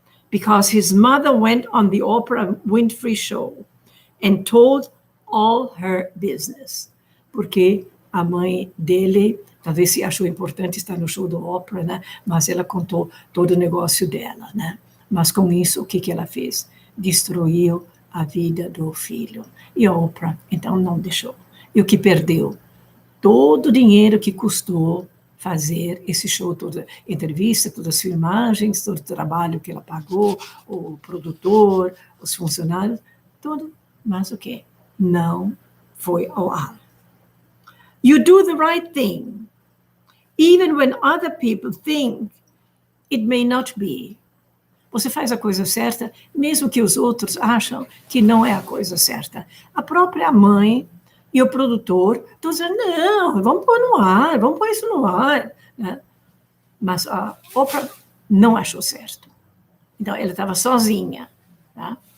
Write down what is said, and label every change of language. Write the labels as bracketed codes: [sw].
[en] Because his mother went on the Oprah Winfrey show and told all her business. [pt] Porque a mãe dele, talvez se achou importante estar no show do Oprah, né? Mas ela contou todo o negócio dela, né? Mas com isso, o que ela fez? Destruiu a vida do filho. E a Oprah, então, não deixou. E o que perdeu? Todo o dinheiro que custou fazer esse show, toda entrevista, todas as filmagens, todo o trabalho que ela pagou, o produtor, os funcionários, tudo, mas o quê? Não foi ao ar. [en] You do the right thing, even when other people think it may not be. [pt] Você faz a coisa certa, mesmo que os outros acham que não é a coisa certa. A própria mãe e o produtor estão dizendo, não, vamos pôr no ar, vamos pôr isso no ar. Né? Mas a Oprah não achou certo. Então, ela estava sozinha. Tá?